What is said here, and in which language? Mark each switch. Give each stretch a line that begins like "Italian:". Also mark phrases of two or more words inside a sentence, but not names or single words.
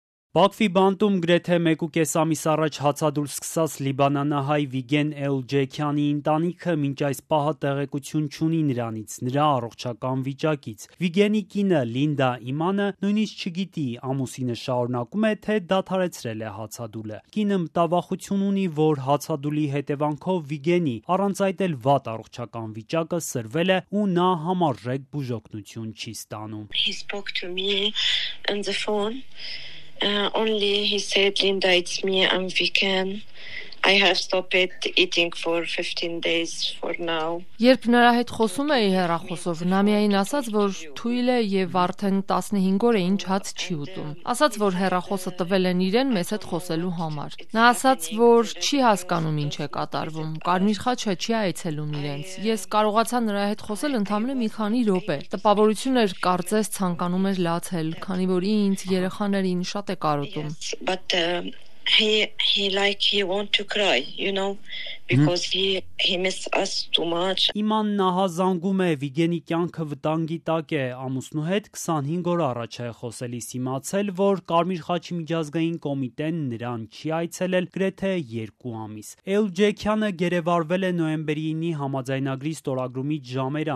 Armenian: Բաքվի բանտում գրեթե 1.5 ամիս առաջ հացադուլ սկսած լիբանանահայ Վիգեն Էլջեքյանի ընտանիքը մինչ այս պահը տեղեկություն չունի նրանից, նրա առողջական վիճակից։ Վիգենի կինը Լինդա Իմանը նույնիսկ չգիտի, ամուսինը շարունակում է, թե դադարեցրել է հացադուլը։ Կինը մտավախություն ունի, որ հացադուլի հետևանքով Վիգենի առանց այդ էլ վատ առողջական վիճակը սրվել է ու նա համարժեք բուժօգնություն չի ստանում։
English: He spoke to me on the phone. Only he said, Linda, it's me, I'm vegan. I have stopped eating for 15 days for now.
Armenian: Երբ նրա հետ խոսում էի հեռախոսով, նա միայն ասաց, որ թույլ է եւ արդեն 15 օր է ինչ հաց չի ուտում։ Ասաց, որ հեռախոսը տվել են իրեն մեզ հետ խոսելու համար։ Նա ասաց, որ չի հասկանում ինչ է կատարվում։ Կարմիր խաչը չի այցելում իրենց։ Ես կարողացա նրա հետ խոսել ընդամենը մի քանի րոպե։ Տպավորություն էր, կարծես ցանկանում էր լացել, քանի որ ինձ երեխաներին շատ է կարոտում։
English: But he want to cry, because he miss us too much.
Armenian: Իմանն ահազանգում է Վիգենի կյանքը վտանգի տակ է, ամուսնու հետ 25 օր առաջ է խոսելիս իմացել, որ Կարմիր խաչի միջազգային կոմիտեն նրան չի այցելել գրեթե 2 ամիս։ Էլջեքյանը գերեվարվել է նոյեմբերի 9-ի համաձայնագրի ստորագրումից ժամեր